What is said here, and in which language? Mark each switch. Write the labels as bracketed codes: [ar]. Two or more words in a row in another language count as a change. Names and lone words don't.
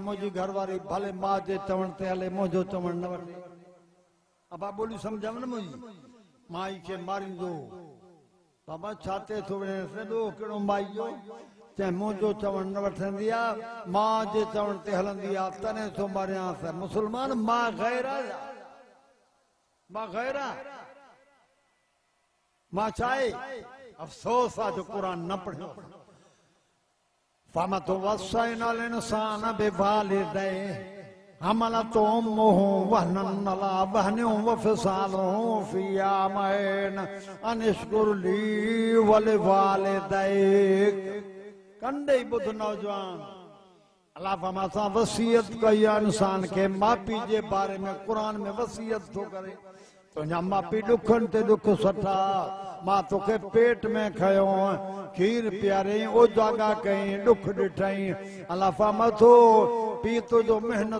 [sd] मुंहिंजी घरवारी भले मां जे चवण ते हले मुंहिंजो चवण न वठे अबा ॿोली सम्झव न मुंहिंजी माई खे मारींदो बाबा छा ते थो वञे सॼो कहिड़ो माई जो चए मुंहिंजो चवण न वठंदी आहे मां जे चवण ते हलंदी आहे तॾहिं थो मारियांसि मुस्लमान मां ग़ैर आहे मां ग़ैर आहे मां चाहे अफ़सोस आहे जो क़ुर न पढ़ियो फमत [ar] ووصينا الإنسان بوالديه حملته أمه وهنا على وهن وفصاله في عامين أن اشكر لي ولوالديك. [sd] कंडे ॿुध नौजवान अल्लाह फरमा सां वसीयत कई आहे इंसान खे माउ पीउ जे बारे में क़ुरान में वसीयत थो करे तुंहिंजा माउ पीउ ॾुखनि ते ॾुख सठा मां तोखे पेट में खयो खीर पीआरियईं ओजागा कयईं ॾुख ॾिठईं अल्लाह फरमा थो पीउ तुंहिंजो महिनत